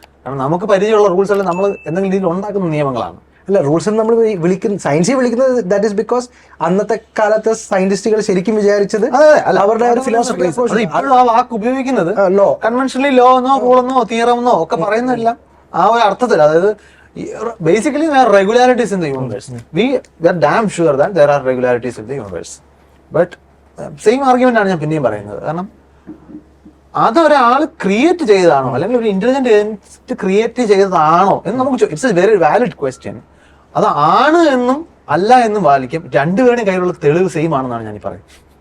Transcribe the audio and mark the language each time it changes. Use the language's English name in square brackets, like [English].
[Malayalam] കാരണം നമുക്ക് പരിചയമുള്ള റൂൾസ് എല്ലാം നമ്മൾ എന്തെങ്കിലും രീതിയിൽ ഉണ്ടാക്കുന്ന നിയമങ്ങളാണ്. അല്ല, റൂൾസ് എന്ന് നമ്മൾ സയൻസിൽ വിളിക്കുന്നത് [English] that is because [Malayalam] അന്നത്തെ കാലത്തെ സയന്റിസ്റ്റുകൾ ശരിക്കും വിചാരിച്ചത് അവരുടെ ഒരു ഫിലോസഫി ആ വാക്ക് ഉപയോഗിക്കുന്നത് ലോ, കൺവെൻഷനലി ലോ എന്നോ റൂളെന്നോ തിയറമെന്നോ ഒക്കെ പറയുന്നതെല്ലാം ആ ഒരു അർത്ഥത്തിൽ. അതായത് [English] Basically there are regularities in the universe. We are damn sure that there are regularities in the universe. [Malayalam] But same argument ആണ് ഞാൻ പിന്നെയും പറയുന്നത്. കാരണം അതൊരാൾ ക്രിയേറ്റ് ചെയ്തതാണോ അല്ലെങ്കിൽ ഒരു ഇന്റലിജന്റ് ഏജന്റ് ക്രിയേറ്റ് ചെയ്തതാണോ എന്ന് നമുക്ക് [English] It's a very valid question. [Malayalam] അത് ആണ് എന്നും അല്ല എന്നും വാലിക്കും. രണ്ടുപേരുടെയും കയ്യിലുള്ള തെളിവ് സെയിം ആണെന്നാണ് ഞാൻ പറയുന്നത്.